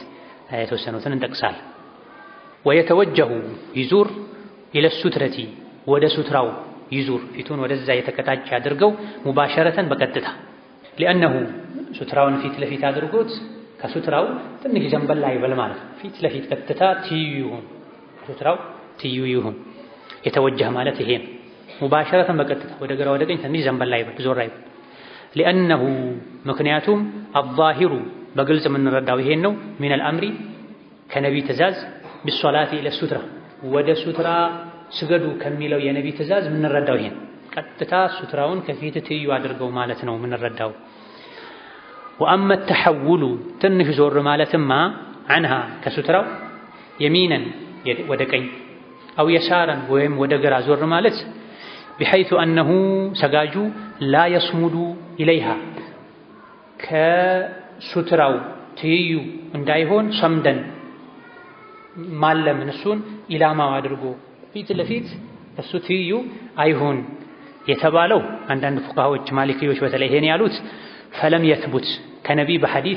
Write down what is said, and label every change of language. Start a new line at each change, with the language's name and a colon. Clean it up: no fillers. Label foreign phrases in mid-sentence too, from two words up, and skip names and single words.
Amharic: የተወሰኑትን እንጠቅሳለን። ወየተወጀሁ ይዙር
Arabic: إلى السترة
Amharic: ወደ ሱትራው ይዙር ፊቱን ወደዛ የተቀጣጭ አድርገው ሙባሸረተን በቀጥታ لأنه ሱትራውን ፊት ለፊት አድርጎት ከሱትራው ትንሽ ዘንበል አይበል ማለት ነው። ፊት ለፊት ቀጥታ ትይዩ ይሁን፣ ሱትራው ትይዩ ይሁን። የተወጀህ ማለት ይሄ ነው። ሙባሸረተን በቀጥታ ወደ ግራ ወደ ቀኝ ትንሽ ዘንበል አይበል፣ ዞር አይበል። لأنه ምክንያቱም الظاهر በግልጽ የምንረዳው ይሄን ነው።
Arabic: من الأمر
Amharic: ከነቢ ትእዛዝ بالصلاة
Arabic: إلى السترة
Amharic: ወደ ሱትራ ስገዱ ከሚለው የነቢ ትእዛዝ የምንረዳው ይሄን ቀጥታ ሱትራውን ከፊት ትይዩ አድርገው ማለት ነው የምንረዳው።
Arabic: وأما التحول
Amharic: ትንሽ ዞር ማለትማ عنها ከሱትራው يمينا ወደ ቀኝ
Arabic: أو يسارا
Amharic: ወይም ወደ ግራ ዞር ማለት
Arabic: بحيث أنه
Amharic: ሰጋጁ
Arabic: لا يصمد إليها
Amharic: ከሱትራው ትይዩ እንዳይሆን ሰምደን ማለምን እሱን ኢላማው አድርጎ ፊት ለፊት እሱ ትይዩ አይሆን የተባለው አንዳንድ ፉቃሃዎች ማሊኪዮች በተለይ ይሄን ያሉት
Arabic: فلم يثبت
Amharic: ከነቢ በሐዲስ